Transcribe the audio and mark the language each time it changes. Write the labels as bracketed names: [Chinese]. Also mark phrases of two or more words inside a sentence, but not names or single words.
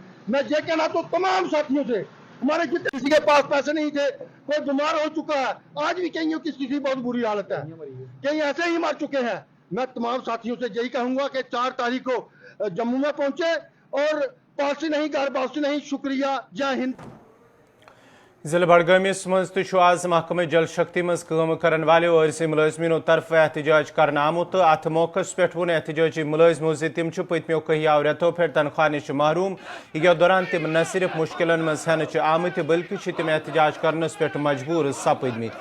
[Urdu] میں یہ کہنا تو تمام ساتھیوں سے, ہمارے جتنے کسی کے پاس پیسے نہیں تھے, کوئی بیمار ہو چکا ہے, آج بھی کہیں کی استھتی بہت بری حالت ہے, کہیں ایسے ہی مر چکے ہیں. میں تمام ساتھیوں سے یہی کہوں گا کہ 4 تاریخ کو جموں میں پہنچے اور پالیسی نہیں, گھر پالیسی نہیں. شکریہ, جے ہند. [Kashmiri] ضلع بڈگامس مز آز محکمہ جل شکتی مز کام کرن والو عارضی ملازمینو طرف احتجاج کرنا آمت. ات موقع پہ ون احتجاجی ملازمو تم پتمو کہیاو ریتو پہ تنخواہ نش محروم. یتھ دوران تم نہ صرف مشکلن مز ہینچ آمت بلکہ تم احتجاج کرنس پہ مجبور سپدمت.